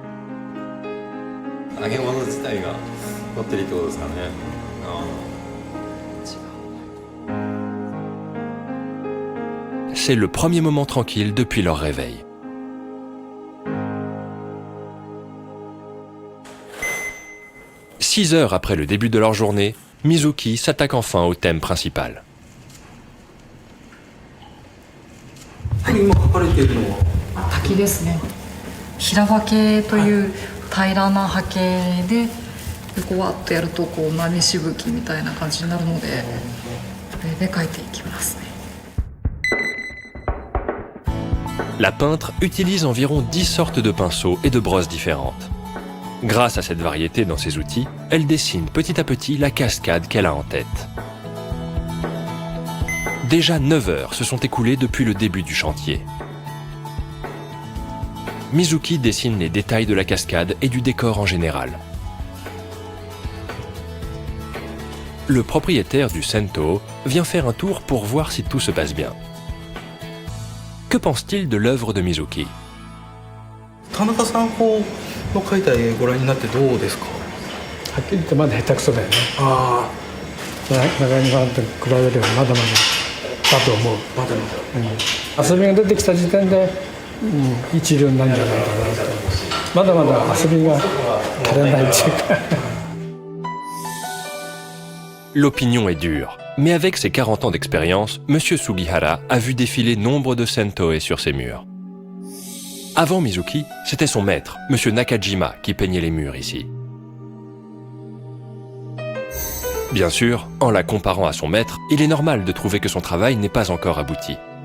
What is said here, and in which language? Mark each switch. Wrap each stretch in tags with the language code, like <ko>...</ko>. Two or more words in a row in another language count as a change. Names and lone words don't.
<fr>C'est le premier moment tranquille depuis leur réveil. Six heures après le début de leur journée, Mizuki s'attaque enfin au thème principal.</fr> <ja>今描かれているのは滝ですね。平場形という平らな波形で、こうわっとやるとこう波しぶきみたいな感じになるので、それで描いていきますね。</ja> <fr>La peintre utilise environ 10 sortes de pinceaux et de brosses différentes. Grâce à cette variété dans ses outils, elle dessine petit à petit la cascade qu'elle a en tête. Déjà 9 heures se sont écoulées depuis le début du chantier. Mizuki dessine les détails de la cascade et du décor en général. Le propriétaire du Sento vient faire un tour pour voir si tout se passe bien. Que pense-t-il de l'œuvre de Mizuki?</fr> <ja>田中さんの描いた絵ご覧になってどうですか？はっきり言ってまだ下手くそだよね。あ中山さんと比べればまだまだだと思う。まだまだ。遊びが出てきた時点で、一流になるんじゃないかなと。まだまだ遊びが足りないっていうか。</ja> <fr>L'opinion est dure, mais avec ses 40 ans d'expérience, M. Sugihara a vu défiler nombre de Sentoe sur ses murs. Avant Mizuki, c'était son maître, M. Nakajima, qui peignait les murs ici. Bien sûr, en la comparant à son maître, il est normal de trouver que son travail n'est pas encore abouti.</fr>